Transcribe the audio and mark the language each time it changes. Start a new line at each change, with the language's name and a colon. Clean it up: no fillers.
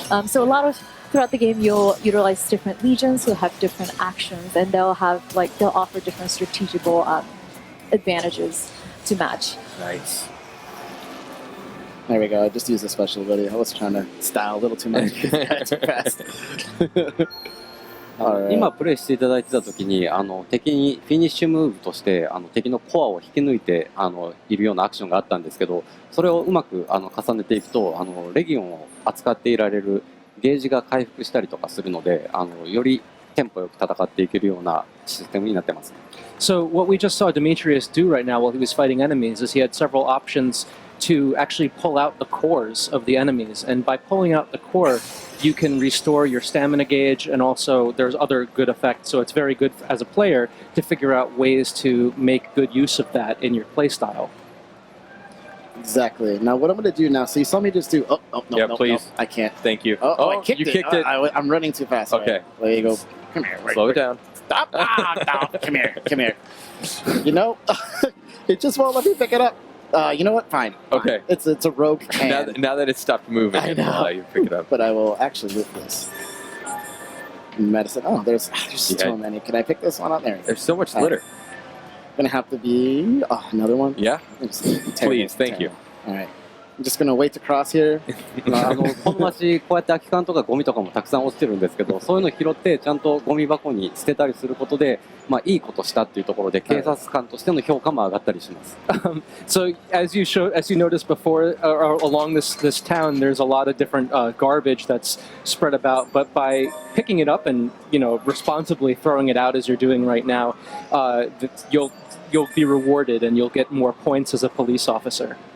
English: So throughout the game, you'll utilize different legions who have different actions, and they'll offer different strategical advantages to match. Nice. There we go. I just used a special ability. I was trying to style a little too much. Too fast. Alright.
Japanese: 今プレイしていただいてた時に敵にフィニッシュムーブとして敵のコアを引き抜いているようなアクションがあったんですけど、それをうまく重ねていくとレギオンを扱っていられるゲージが回復したりとかするのでよりテンポよく戦っていけるようなシステムになってます。
English: So what we just saw Demetrius do right now while he was fighting enemies is he had several options to actually pull out the cores of the enemies, and by pulling out the core you can restore your stamina gauge, and also there's other good effects, so it's very good as a player to figure out ways to make good use of that in your playstyle. Exactly. Now what I'm going to do now, so you saw me just do, no, please. no, I can't. Tk you. I kicked you it. kicked it. I'm running too fast. Okay. Right. There you go. Come here. Slow it down. Stop. No. Come here. You know, it just won't let me pick it up. You know what? Fine. Okay. It's a rogue can. Now that it's stopped moving, I it'll know. allow you to pick it up. But I will actually move this. Medicine. Oh, there's so many. Can I pick this one up? There. There's so much litter. Gonna have to be another one. Yeah. Please, thank you. All right. I'm just gonna wait to cross here.
Japanese: この街こうやって空き缶とかゴミとかもたくさん落ちてるんですけど、そういうの拾ってちゃんとゴミ箱に捨てたりすることで、いいことしたっていうところで警察官としての評価も上がったりします。
English: So as you noticed before, along this town, there's a lot of different garbage that's spread about. But by picking it up and responsibly throwing it out as you're doing right now, you'll be rewarded and you'll get more points as a police officer.